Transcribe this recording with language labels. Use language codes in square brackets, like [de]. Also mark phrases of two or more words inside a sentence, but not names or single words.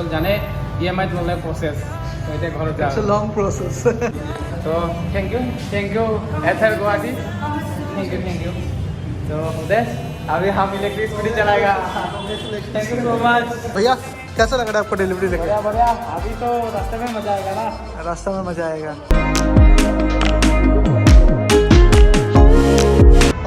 [as] জানে EMIত ল'লে প্ৰচেছ, তো এতিয়া ঘৰত যাওঁ। [en] long process. তো thank you Ather Guwahati, thank you. [hi] तो उदय अभी हम [en] electric scooty [hi] चलाएगा। [en] thank you so much [hi] भैया। कैसा लग रहा है आपको डिलीवरी लेके? बढ़िया। अभी तो रास्ते में मजा आएगा ना, रास्ता में मजा आएगा।